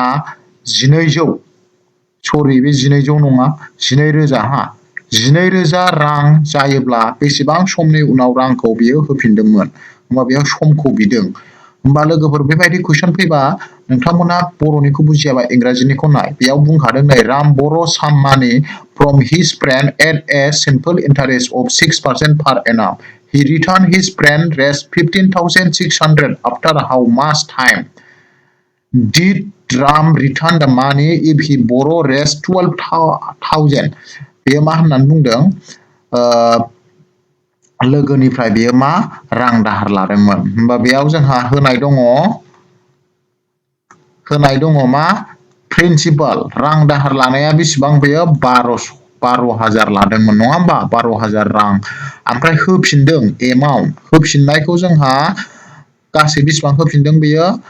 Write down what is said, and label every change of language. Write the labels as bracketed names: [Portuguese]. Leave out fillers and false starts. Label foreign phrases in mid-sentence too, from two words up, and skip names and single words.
[Bodo] 1200 सरि बे 1200 नङा 12,000 हा 12,000 रां जायोब्ला बेसेबां समनि उनाव रांखौ बियो होफिनदोंमोन होमबा बेयाव समखौ बिदों होमबा लोगोफोर बेबायदि कुइसन फैबा नोंथांमोना बर'निखौ बुजियाबा इंराजिनिखौ नाय बेयाव बुंखादों नै राम [English] borrow some money from his friend at a simple interest of 6% per annum he returned his friend rest 15,600 after how much time did Ram return the money if he borrow rest 12,000 [Bodo] बेयो मा होननानै बुंदों लोगोनिफ्राय बेयो मा रां दाहार लादोंमोन होमबा बेयाव जोंहा होनाय दङ मा प्रिन्सिपाल रां दाहार लानाया बेसेबां बेयो 12,000 लादोंमोन नङा होमबा 12,000 रां ओमफ्राय होफिनदों एमाउन्ट होफिननायखौ जोंहा गासै बेसेबां होफिनदों बेयो